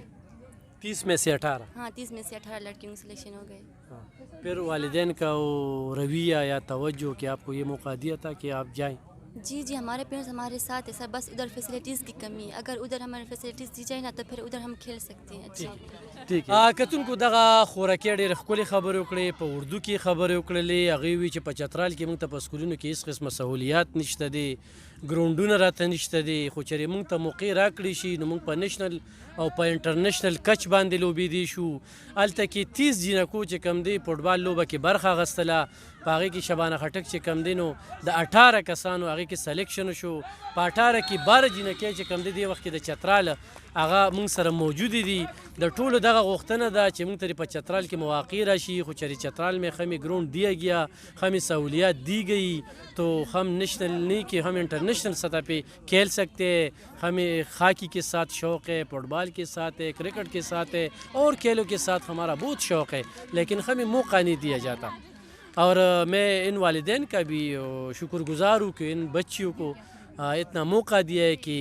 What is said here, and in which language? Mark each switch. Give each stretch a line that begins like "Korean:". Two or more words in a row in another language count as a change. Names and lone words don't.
Urdu: 30 میں سے 18 ہاں 30 میں سے 18 لڑکیوں کی سلیکشن ہو گئی پھر والدین کا وہ رویہ یا توجہ کہ آپ کو یہ موقع دیا تھا کہ آپ جائیں جی جی ہمارے پیرنٹس ہمارے ساتھ ہے سر بس ادھر فیسلٹیز کی کمی ہے اگر ادھر ہمارے فیسلٹیز دی جائے نا تو پھر ادھر ہم کھیل سکتے ہیں اچھا
Pashto: ٹھیک کتونکو دغه خوراکي ډېرې ښکلې خبرې وکړې په اردو کې خبرې وکړلې هغوی وی چې په چترال کې موږ ته په سکولونو کې هېڅ قسمه سهولیات نشته دي ګراونډونه راته نشته دي خو چېرې موږ ته موقع راکړې شي نو موږ په نیشنل او په انټرنیشنل کچ باندې لوبېدی شو هلته کې 30 جینکو چې کوم دی فټبال لوبه کې برخه اخیستله په هغې کې شبانه خټک چې کوم دی نو د 18 کسانو هغې کې سلیکشن شو په 18 کې 12 جینکۍ چې کوم دی دې وخت کې د چترال هغه موږ سره موجودې دي د ټولو دغه غوښتنه ده چې موږ ته په چترال کې مواقع راشي خو چېرې چترال
Urdu: میں ہمیں گراؤنڈ دیا گیا ہمیں سہولیات دی گئی تو ہم نیشنل نہیں کہ ہم انٹرنیشنل سطح پہ کھیل سکتے ہیں ہمیں ہاکی کے ساتھ شوق ہے فٹ بال کے ساتھ ہے کرکٹ کے ساتھ ہے اور کھیلوں کے ساتھ ہمارا بہت شوق ہے لیکن ہمیں موقع نہیں دیا جاتا اور میں ان والدین کا بھی شکر گزار ہوں کہ ان بچیوں کو اتنا موقع دیا ہے کہ